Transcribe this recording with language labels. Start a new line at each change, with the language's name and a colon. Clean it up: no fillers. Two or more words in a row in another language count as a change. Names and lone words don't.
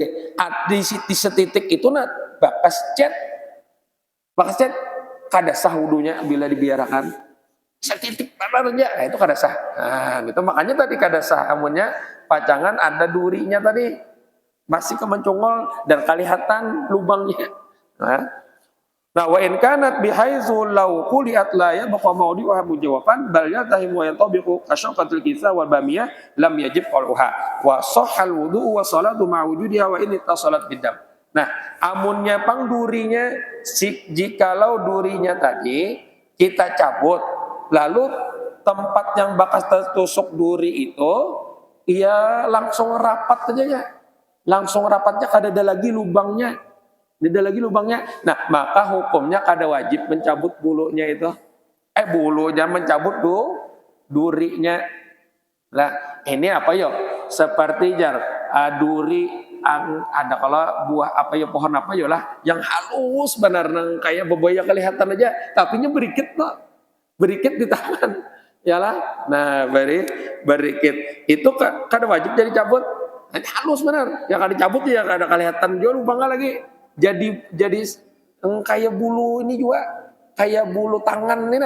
Banjar: Di setitik itu nah bakas cet kada sah wudhunya bila dibiarkan. Setitik tanah aja, nah itu kada sah. Nah, gitu makanya tadi kada sah. Amunnya pacangan ada durinya tadi masih kemencungol dan kelihatan lubangnya. Nah,
Arabic: وإن كانت بحيث لو قلعت لا يبقى موضعها مجوفا بل يلتحم ويتطابق كشقة الكساء والبامية لم يجب قلعها وصح الوضوء والصلاة مع وجودها وإن اتصلت بدم.
Banjar: Nah, amunnya pang durinya jikalau durinya tadi kita cabut, lalu tempat yang bekas tertusuk duri itu, ia langsung rapat aja ya. Langsung rapatnya kada ada lagi lubangnya. Nah, maka hukumnya kada wajib mencabut bulunya itu. Bulunya mencabut durinya. Lah, ini apa yo? Seperti duri ada kalau buah apa ya, pohon apa yo lah yang halus benar nang kayak beboya kelihatan aja, tapi nya berikit loh. Berikit di tangan, Yalah. Nah, berikit itu kada wajib jadi cabut. Nanti halus bener. Ya kada cabut ya kada kelihatan juga lubangnya lagi. Jadi kayak bulu ini juga, kayak bulu tangan nih nah.